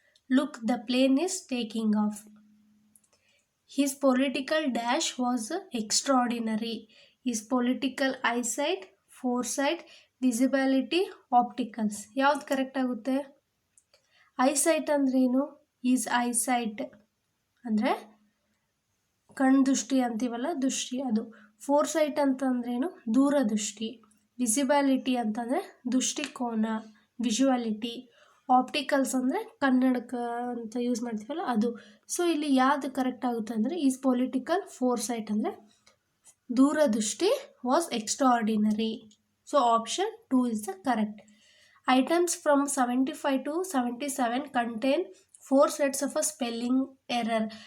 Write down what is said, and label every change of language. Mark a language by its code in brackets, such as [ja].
[en] Look, the plane is taking off. His political dash was extraordinary. His political eyesight, foresight, visibility, opticals. [kn] ಯಾವ್ದು correct ಆಗುತ್ತೆ? Eyesight ಅಂದ್ರೇನು? Is eyesight ಅಂದರೆ ಕಣ್ದೃಷ್ಟಿ ಅಂತೀವಲ್ಲ, ದೃಷ್ಟಿ ಅದು. ಫೋರ್ಸೈಟ್ ಅಂತಂದ್ರೇನು? ದೂರದೃಷ್ಟಿ. ವಿಸಿಬಿಲಿಟಿ ಅಂತಂದರೆ ದೃಷ್ಟಿಕೋನ, ವಿಜುವಾಲಿಟಿ. ಆಪ್ಟಿಕಲ್ಸ್ ಅಂದರೆ ಕನ್ನಡಕ ಅಂತ ಯೂಸ್ ಮಾಡ್ತೀವಲ್ಲ ಅದು. ಸೊ ಇಲ್ಲಿ ಯಾವುದು ಕರೆಕ್ಟ್ ಆಗುತ್ತೆ ಅಂದರೆ [en] is political foresight [kn] ಅಂದರೆ ದೂರದೃಷ್ಟಿ, [en] Was extraordinary. So option 2 is the correct. Items from 75 to 77 contain 4 sets of a spelling error.